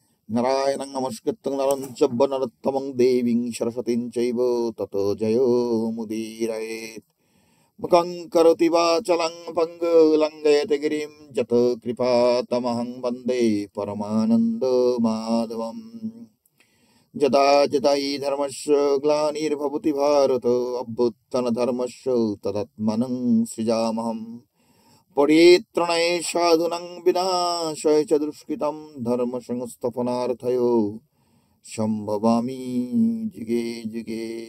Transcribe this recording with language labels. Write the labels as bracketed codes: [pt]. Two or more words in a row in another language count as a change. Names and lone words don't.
[sa] নারায়ণং নমস্কৃত্যং নরং চৈব নরোত্তমং দেবীং সরস্বতীং চৈব ততো জয়ো মুদীরয়েৎ। মুখং করোতি বাচলং পঙ্গুলং লঙ্ঘয়তে গিরিং যত কৃপাতমহং বন্দে পরমানন্দ মাধবম। যদা যদা হি ধর্মস্য গ্লানির্ভবতি ভারত অভ্যুত্থানধর্মস্য তদাত্মাनं সৃজামহম। পরিত্রাণায় সাধুনাং বিনাশায় চ দুষ্কৃতং ধর্ম সংস্থাপনার্থায় সম্ভবামি যুগে যুগে।